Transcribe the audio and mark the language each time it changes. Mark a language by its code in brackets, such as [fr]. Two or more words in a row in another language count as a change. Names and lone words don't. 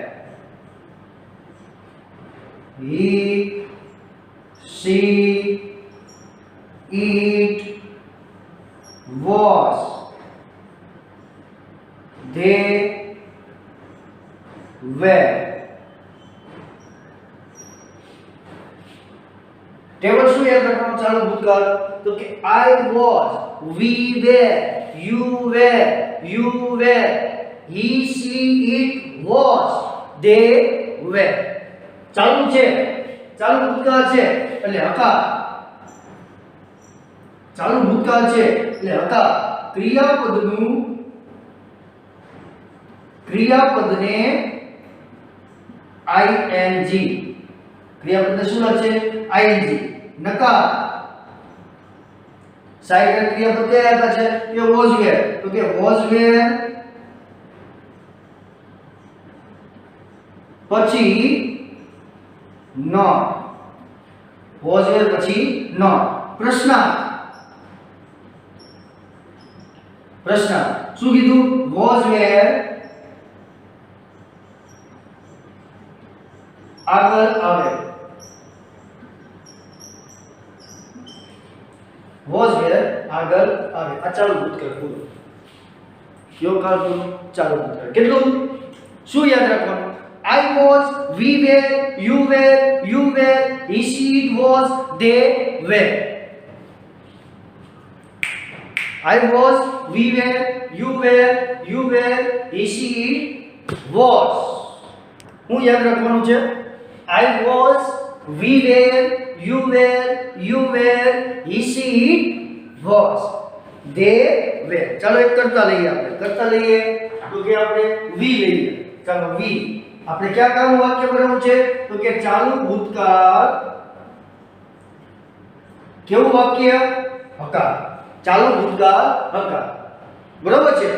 [en] He, she, it was. They were. [gu] ટેબલ શું યાદ રાખવાનું? ચાલુ ભૂતકાળ. તો કે [en] I was, we were, you were, he, she, it was, they were. [gu] ચાલુ છે, ચાલુ ભૂતકાળ છે એટલે હકાર. ચાલુ ભૂતકાળ છે એટલે હકાર. ક્રિયાપદને ing. ક્રિયાપદને શું લાગશે? ing. નકાર. સાઈડ ક્રિયાપદ કયા આપ્યા છે? કે [en] was were. [gu] તો કે [en] was were [gu] પછી not. [en] was were [gu] પછી not. પ્રશ્નાર્થ. શું કીધું? [en] was were [gu] આગળ આવે [en] was were [gu] આગળ આવે. આ ચાલુ ભૂતકાળ પૂરો. કયો કાળ પૂરો? ચાલુ ભૂતકાળ. કેટલું? શું યાદ રાખવાનું? [en] I was, we were, you were, he, she, it was, they were. I was, we were, you were, he, she, it was. [gu] હું યાદ રાખવાનું છે? [en] I was, we were, you were, he, she, it was, they were. [gu] ચાલો એક કરતા લઈએ આપણે. કરતા લઈએ તો કે આપણે we લઈએ. ચાલો we. આપણે ક્યાં કામનું વાક્ય બનાવવું છે? તો કે ચાલુ ભૂતકાળ. કેવું વાક્ય? હકાર. ચાલુ ભૂતકાળ હકાર. બરોબર છે?